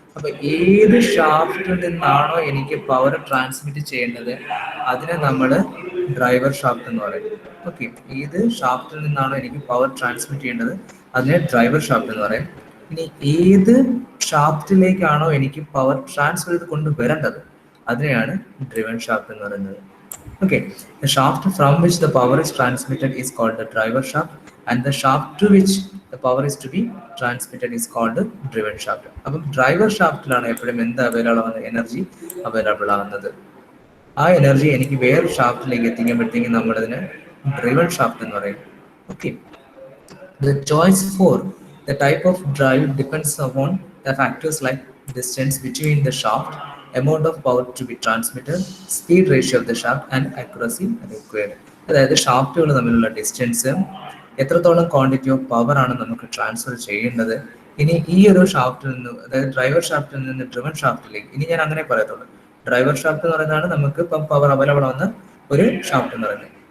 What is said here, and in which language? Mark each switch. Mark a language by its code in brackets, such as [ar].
[ml] അപ്പൊ ഏത് ഷാഫ്റ്റിൽ നിന്നാണോ എനിക്ക് പവർ ട്രാൻസ്മിറ്റ് ചെയ്യേണ്ടത് അതിനെ നമ്മൾ ഡ്രൈവർ ഷാഫ്റ്റ് എന്ന് പറയും. ഓക്കെ, ഏത് ഷാഫ്റ്റിൽ നിന്നാണോ എനിക്ക് പവർ ട്രാൻസ്മിറ്റ് ചെയ്യേണ്ടത് അതിനെ ഡ്രൈവർ ഷാഫ്റ്റ് എന്ന് പറയും. ഇനി ഏത് ഷാഫ്റ്റിലേക്കാണോ എനിക്ക് പവർ ട്രാൻസ്ഫർ ചെയ്ത് കൊണ്ടുവരേണ്ടത് അതിനെയാണ് ഡ്രിവൺ ഷാഫ്റ്റ് എന്ന് പറയുന്നത്. [en] Okay, the shaft from which the power is transmitted is called the driver shaft, and the shaft to which the power is to be transmitted is called the driven shaft. [ml] അപ്പം driver ഷാഫ്റ്റിലാണ് എപ്പോഴും എന്ത് available ആണ്, energy available ആകുന്നത്. ആ energy എനിക്ക് വേറെ ഷാഫ്റ്റിലേക്ക് എത്തിക്കുമ്പോഴത്തേക്കും നമ്മളതിന് driven shaft എന്ന് പറയും. [en] Okay, the choice for the type of drive depends upon the factors like distance between the shaft, amount of power to be transmitted, speed ratio of the shaft and accuracy required. [ml] അതായത് ഷാഫ്റ്റുകൾ തമ്മിലുള്ള distance, എത്രത്തോളം quantity of power ആണ് നമുക്ക് transfer ചെയ്യേണ്ടത്. ഇനി ഈ ഒരു ഷാഫ്റ്റിൽ നിന്ന്, അതായത് ഡ്രൈവർ ഷാഫ്റ്റിൽ നിന്ന് ഡ്രിവൺ ഷാഫ്റ്റിലേക്ക്, ഇനി ഞാൻ അങ്ങനെ പറയത്തുള്ളൂ. ഡ്രൈവർ ഷാഫ്റ്റ് എന്ന് പറയുന്നതാണ് നമുക്ക് ഇപ്പം പവർ അവൈലബിൾ ആവുന്ന ഒരു ഷാഫ്റ്റ് എന്ന് പറയുന്നത്.